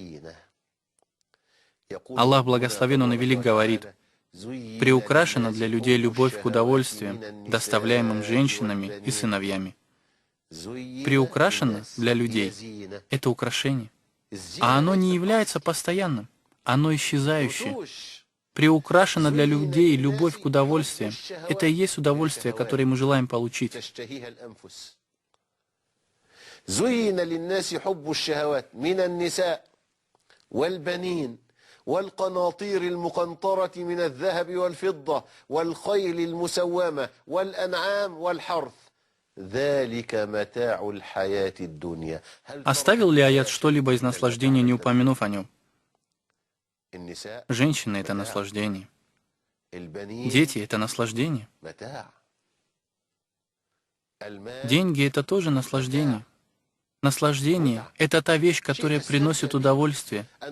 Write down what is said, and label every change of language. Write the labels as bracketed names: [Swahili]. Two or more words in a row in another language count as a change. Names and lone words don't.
[Russian] Аллах благословен, Он и велик, говорит, «Приукрашена для людей любовь к удовольствиям, доставляемым женщинами и сыновьями». Приукрашено для людей — это украшение. А оно не является постоянным, оно исчезающее. Приукрашено для людей любовь к удовольствиям. Это и есть удовольствие, которое мы желаем получить. [Arabic] زين للناس حب الشهوات من النساء والبنين والقناطير المقنطرة من الذهب والفضة والخيل المسومة والأنعام والحرث ذلك متاع الحياة الدنيا. [Russian] Оставил ли аят что-либо из наслаждения, не упомянув о нем? Женщины — это наслаждение. Дети — это наслаждение. Деньги — это тоже наслаждение. Наслаждение — это та вещь, которая приносит удовольствие.